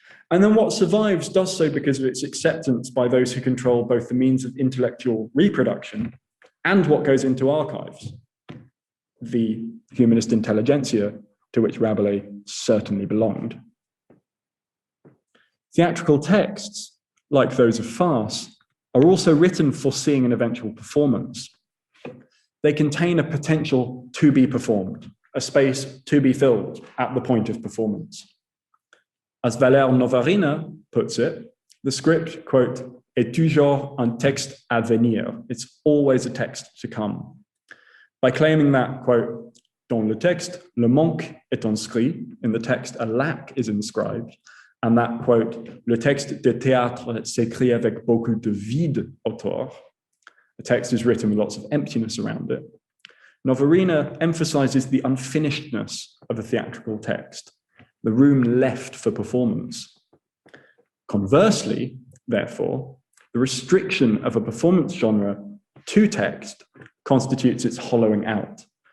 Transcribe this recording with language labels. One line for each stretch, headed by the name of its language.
English: And then what survives does so because of its acceptance by those who control both the means of intellectual reproduction and what goes into archives, the humanist intelligentsia to which Rabelais certainly belonged. Theatrical texts, like those of farce, are also written foreseeing an eventual performance. They contain a potential to be performed, a space to be filled at the point of performance. As Valère Novarina puts it, the script, quote,
French: est toujours un texte à venir.
English: It's always a text to come. By claiming that, quote,
French: dans le texte, le manque est inscrit,
English: in the text, a lack is inscribed, and that, quote,
French: le texte de théâtre s'écrit avec beaucoup de vide autour.
English: The text is written with lots of emptiness around it. Novarina emphasizes the unfinishedness of a theatrical text, the room left for performance. Conversely, therefore, the restriction of a performance genre to text constitutes its hollowing out.